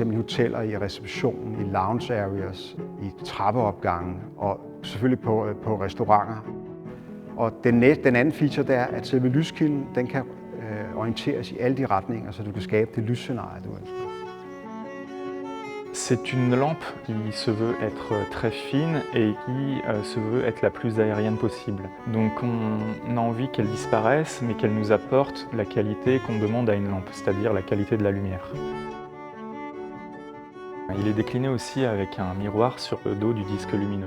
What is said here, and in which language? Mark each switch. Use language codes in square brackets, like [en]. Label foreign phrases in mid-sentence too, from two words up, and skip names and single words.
[da] i hoteller, i receptionen, i [en] lounge areas, [da] i trappeopgange og selvfølgelig på restauranter. Og den anden feature, det er, at selve lyskilden, den kan orienteres i alle de retninger, så du kan skabe det lysscenarie, du ønsker. [fr] C'est une lampe qui se veut être très fine et qui se veut être la plus aérienne possible. Donc on a envie qu'elle disparaisse, mais qu'elle nous apporte la qualité qu'on demande à une lampe, c'est-à-dire la qualité de la lumière. Il est décliné aussi avec un miroir sur le dos du disque lumineux.